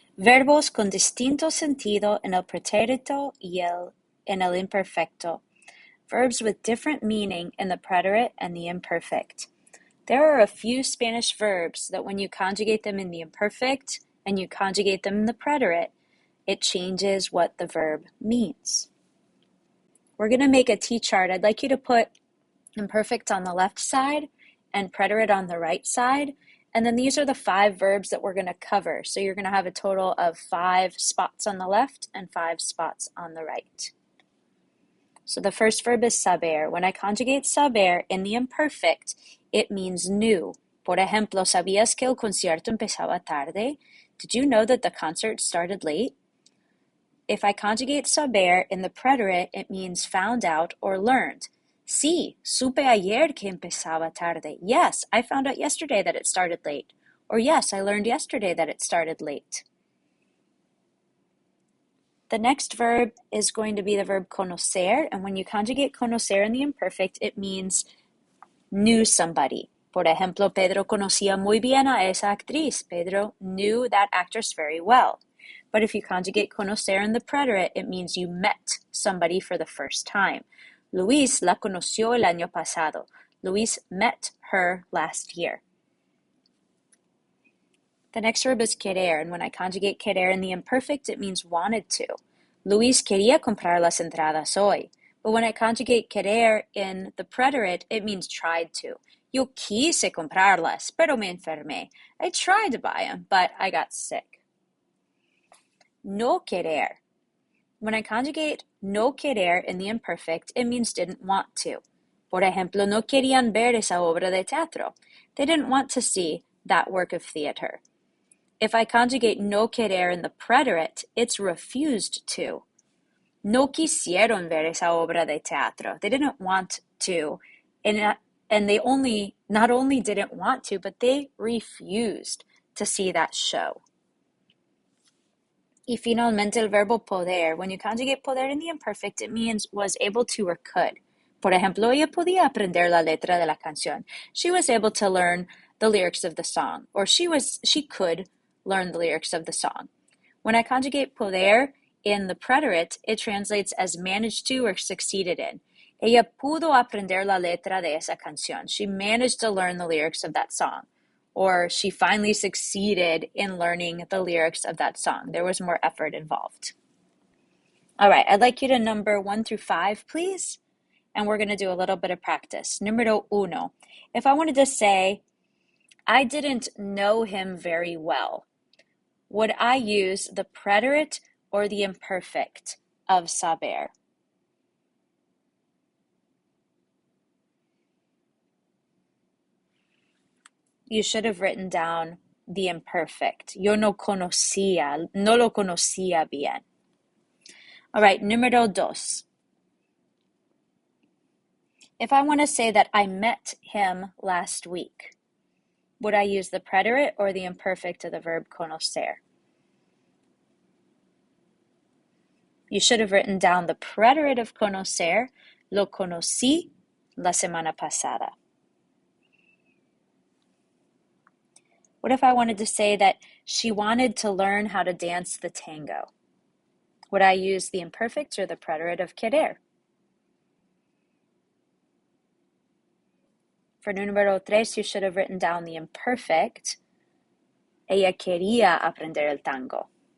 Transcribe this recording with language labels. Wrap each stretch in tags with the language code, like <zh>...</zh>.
<es>Verbos con distinto sentido en el pretérito y en el imperfecto.</es> <en>Verbs with different meaning in the preterite and the imperfect. There are a few Spanish verbs that when you conjugate them in the imperfect and you conjugate them in the preterite, it changes what the verb means. We're going to make a T-chart. I'd like you to put imperfect on the left side and preterite on the right side. And then these are the 5 verbs that we're going to cover. So you're going to have a total of 5 spots on the left and 5 spots on the right. So the first verb is saber. When I conjugate saber in the imperfect, it means knew.</en> <es>Por ejemplo, ¿sabías que el concierto empezaba tarde?</es> <en>Did you know that the concert started late? If I conjugate saber in the preterite, it means found out or learned.</en> <es>Sí, supe ayer que empezaba tarde.</es> <en>Yes, I found out yesterday that it started late. Or yes, I learned yesterday that it started late. The next verb is going to be the verb conocer, and when you conjugate conocer in the imperfect, it means knew somebody.</en> <es>Por ejemplo, Pedro conocía muy bien a esa actriz.</es> <en>Pedro knew that actress very well. But if you conjugate conocer in the preterite, it means you met somebody for the first time.</en> <es>Luis la conoció el año pasado.</es> <en>Luis met her last year. The next verb is querer, and when I conjugate querer in the imperfect, it means wanted to.</en> <es>Luis quería comprar las entradas hoy.</es> <en>But when I conjugate querer in the preterite, it means tried to.</en> <es>Yo quise comprarlas, pero me enfermé.</es> <en>I tried to buy them, but I got sick.</en> <es>No querer.</es> <en>When I conjugate no querer in the imperfect, it means didn't want to.</en> <es>Por ejemplo, no querían ver esa obra de teatro.</es> <en>They didn't want to see that work of theater. If I conjugate no querer in the preterite, it's refused to.</en> <es>No quisieron ver esa obra de teatro.</es> <en>They didn't want to. And they not only didn't want to, but they refused to see that show.</en> <es>Y finalmente el verbo poder.</es> <en>When you conjugate poder in the imperfect, it means was able to or could.</en> <es>Por ejemplo, ella podía aprender la letra de la canción.</es> <en>She was able to learn the lyrics of the song. Or she could learn the lyrics of the song. When I conjugate poder in the preterite, it translates as managed to or succeeded in.</en> <es>Ella pudo aprender la letra de esa canción.</es> <en>She managed to learn the lyrics of that song. Or she finally succeeded in learning the lyrics of that song. There was more effort involved. All right, I'd like you to number 1 through 5, please. And we're going to do a little bit of practice. Número 1. If I wanted to say, I didn't know him very well, would I use the preterite or the imperfect of saber? You should have written down the imperfect.</en> <es>Yo no lo conocía bien.</es> <en>All right, número 2. If I want to say that I met him last week, would I use the preterite or the imperfect of the verb conocer? You should have written down the preterite of conocer.</en> <es>Lo conocí la semana pasada.</es> <en>What if I wanted to say that she wanted to learn how to dance the tango? Would I use the imperfect or the preterite of querer? For número 3, you should have written down the imperfect.</en> <es>Ella quería aprender el tango.</es>